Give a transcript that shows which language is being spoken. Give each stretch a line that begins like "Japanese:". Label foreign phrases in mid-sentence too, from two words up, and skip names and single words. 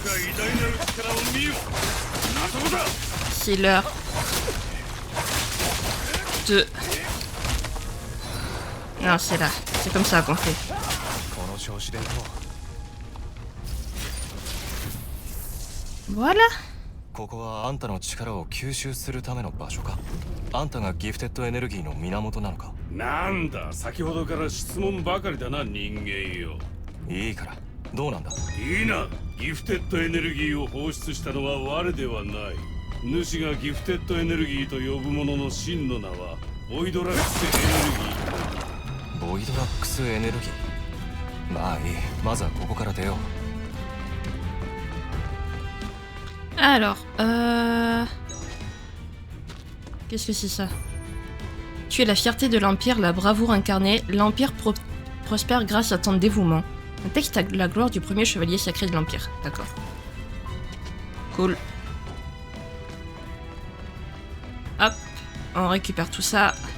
French: C'est l'heure de... Non, c'est là. C'est comme ça qu'on fait. Voilà.
Japanese: ここはあんたの力を吸収するための場所か。あんたがギフテッドエネルギーの源なのか。なんだ、先ほどから質問ばかりだな、人間よ。いいから、どうなんだ。いいな、ギフテッドエネルギーを放出したのは我ではない。主がギフテッドエネルギーと呼ぶものの真の名はボイドラックスエネルギー。ボイドラックスエネルギー。まあいい、まずはここから出よう。
French: Alors, qu'est-ce que c'est ça? Tu es la fierté de l'Empire, la bravoure incarnée. L'Empire prospère grâce à ton dévouement. Un texte à la gloire du premier chevalier sacré de l'Empire. D'accord. Cool. Hop, on récupère tout ça.